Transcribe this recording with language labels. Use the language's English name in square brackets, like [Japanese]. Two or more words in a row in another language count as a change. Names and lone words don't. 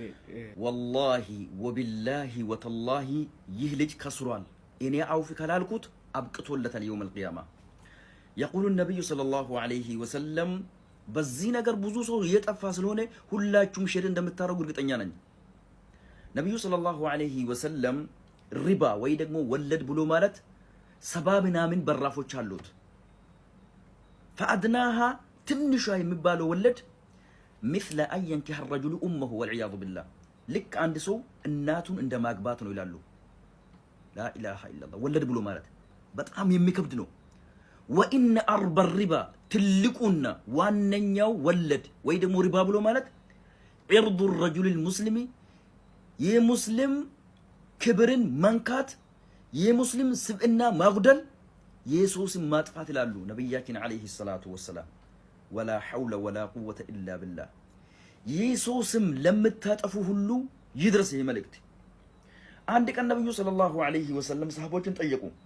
[Arabic] والله وبالله وتالله [Amharic] ይህ ልጅ ከስሯል። እኔ አውፍ ካላልኩት አብቅቶለታል [Arabic] يوم القيامة። [Amharic] የቁሉ ነብዩ [Arabic] صلى الله عليه وسلم [Amharic] በዚህ ነገር ብዙ ሰው እየጠፋ ስለሆነ ሁላችሁም ሼር እንደምታረጉ እርግጠኛ ነኝ። ነብዩ [Arabic] صلى الله عليه وسلم [Amharic] ሪባ ወይ ደግሞ ወለድ ብሎ ማለት 70 ምናምን በራፎች አሉት። ፈአድናሃ ትንሿ የሚባለው ወለድ [Arabic] مثل أن ينكح الرجل أمه والعياذ بالله [Amharic] ልክ አንድ ሰው እናቱን እንደማግባት ነው ይላሉ። [Arabic] لا إله إلا الله [Amharic] ወለድ ብሎ ማለት በጣም የሚከብድ ነው። [Arabic] وإن أربى الربا [Amharic] ትልቁና ዋነኛው ወለድ ወይ ደግሞ ሪባ ብሎ ማለት [Arabic] ዒርዱ الرجل المسلم [Amharic] የሙስሊም ክብርን መንካት፣ የሙስሊም ስብዕና ማጉደል፣ የሱስን ማጥፋት ይላሉ ነብያችን [Arabic] عليه الصلاة والسلام። ولا حول ولا قوة إلا بالله። [Amharic] የሱስም ለምታጠፉ ሁሉ ይድረስ ይህ መልእክት። አንድ ቀን ነብዩ [Arabic] صلى الله عليه وسلم [Amharic] ሰሃቦችን ጠየቁ፣